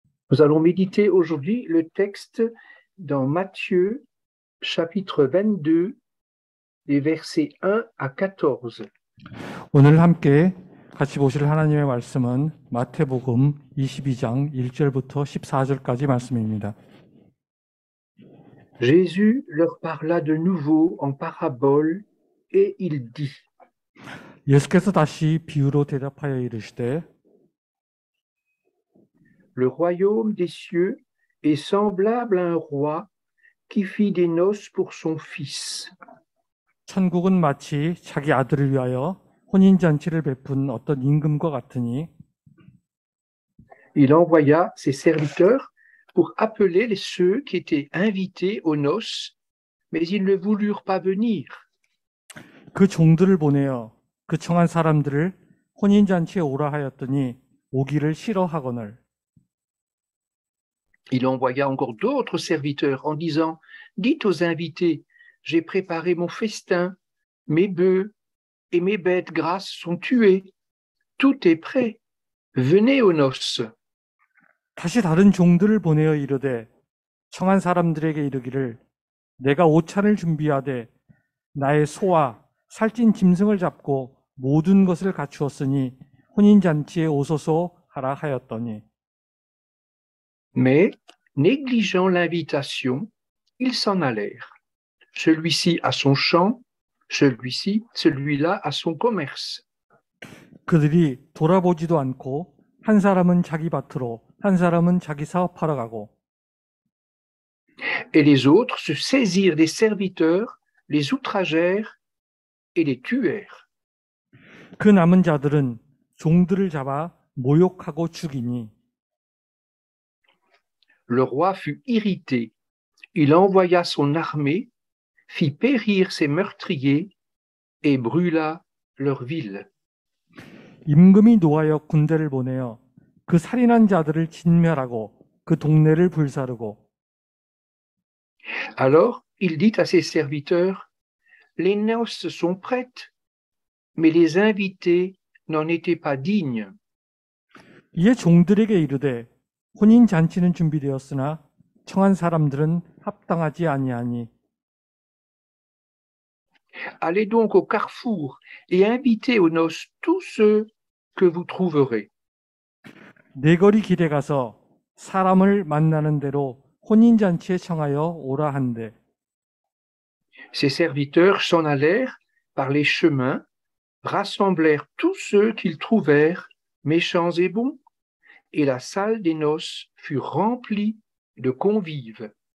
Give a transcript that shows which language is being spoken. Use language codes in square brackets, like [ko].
[fr] Nous allons méditer aujourd'hui le texte dans Matthieu, chapitre 22, les versets 1 à 14. [ko] 오늘 함께 같이 보실 하나님의 말씀은 마태복음 22장 1절부터 14절까지 말씀입니다. [fr] Jésus leur parla de nouveau en parabole et il dit: [ko] 예수께서 다시 비유로 대답하여 이르시되 [fr] Le royaume des cieux est semblable à un roi qui fit des noces pour son fils. [ko] 천국은 마치 자기 아들을 위하여 혼인잔치를 베푼 어떤 임금과 같으니 [fr] Il envoya ses serviteurs pour appeler ceux qui étaient invités aux noces, mais ils ne voulurent pas venir. [ko] 그 종들을 보내어 그 청한 사람들을 혼인잔치에 오라 하였더니 오기를 싫어하거늘. [fr] Il envoya encore d'autres serviteurs en disant: Dites aux invités, j'ai préparé mon festin, mes bœufs et mes bêtes grasses sont tués. Tout est prêt. Venez aux noces. [ko] 다시 다른 종들을 보내어 이르되 청한 사람들에게 이르기를 내가 오찬을 준비하되 나의 소와 살찐 짐승을 잡고 모든 것을 갖추었으니 혼인잔치에 오소서 하라 하였더니 [fr] Mais, négligeant l'invitation, ils s'en allèrent. Celui-ci à son champ, celui-là à son commerce. [ko] 그들이 돌아보지도 않고 한 사람은 자기 밭으로 한 사람은 자기 사업하러 가고 [fr] Et les autres se saisirent des serviteurs, les outragèrent et les tuèrent. [ko] 그 남은 자들은 종들을 잡아 모욕하고 죽이니 [fr] Le roi fut irrité. Il envoya son armée, fit périr ses meurtriers et brûla leur ville. [ko] 임금이 노하여 군대를 보내어 그 살인한 자들을 진멸하고 그 동네를 불사르고 [fr] Alors il dit à ses serviteurs: Les noces sont prêtes, mais les invités n'en étaient pas dignes. [ko] 이에 종들에게 이르되 혼인 잔치는 준비되었으나 청한 사람들은 합당하지 아니하니 [fr] Allez donc au carrefour et invitez aux noces tous ceux que vous trouverez. [ko] 내거리 길에 가서 사람을 만나는 대로 혼인 잔치에 청하여 오라 한대. [fr] Ses serviteurs s'en allèrent par les chemins, rassemblèrent tous ceux qu'ils trouvèrent, méchants et bons, et la salle des noces fut remplie de convives.